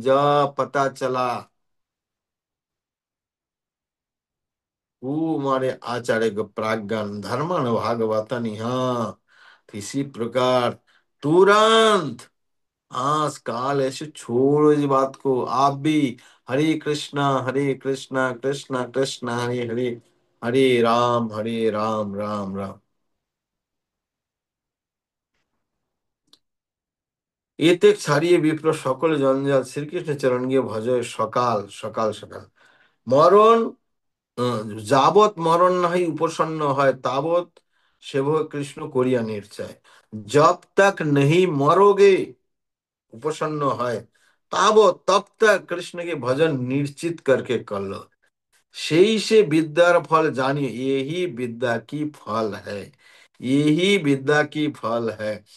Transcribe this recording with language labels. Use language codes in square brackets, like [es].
[hi] जब पता चला वो हमारे आचार्य को प्राज्ञान धर्मन भागवतन, हाँ इसी प्रकार तुरंत आज काल ऐसे छोड़ो इस बात को। आप भी हरे कृष्णा कृष्णा कृष्णा हरे हरे, हरे राम राम। [bn] এতে ছাড়িয়ে বিপ্র সকল জঞ্জাল, শ্রীকৃষ্ণ চরণ গিয়ে ভজয় সকাল সকাল সকাল। মরণ, যাবৎ মরণ নাহি উপসন্ন হয়, তাবৎ সেব কৃষ্ণ করিয়া নিশ্চয়। [hi] जब तक नहीं मरोगे, उपसन्न है, ताबत तब तक कृष्ण के भजन निश्चित करके कर लो। সেই से विद्यार फल जानिए, यही विद्या की फल है, यही विद्या की फल है।